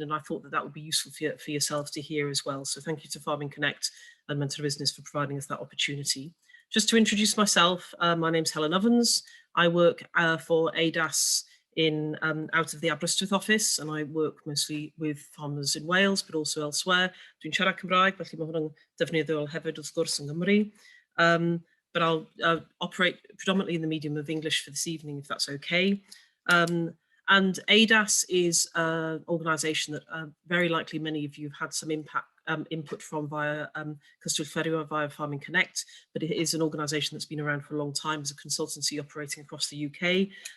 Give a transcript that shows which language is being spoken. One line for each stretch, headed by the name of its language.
English: And I thought that that would be useful for yourselves to hear as well. So thank you to Farming Connect and Mentor Business for providing us that opportunity. Just to introduce myself, my name's Helen Evans. I work for ADAS in out of the Aberystwyth office, and I work mostly with farmers in Wales, but also elsewhere.
Welsh: Dwi'n siarad Cymraeg, felly mae hwnna'n defnyddiol hefyd wrth gwrs yng Nghymru.
English: But I'll operate predominantly in the medium of English for this evening, if that's okay. And ADAS is an organisation that very likely many of you have had some input from via Cyswllt Ffermio, via Farming Connect, but it is an organisation that's been around for a long time as a consultancy operating across the UK.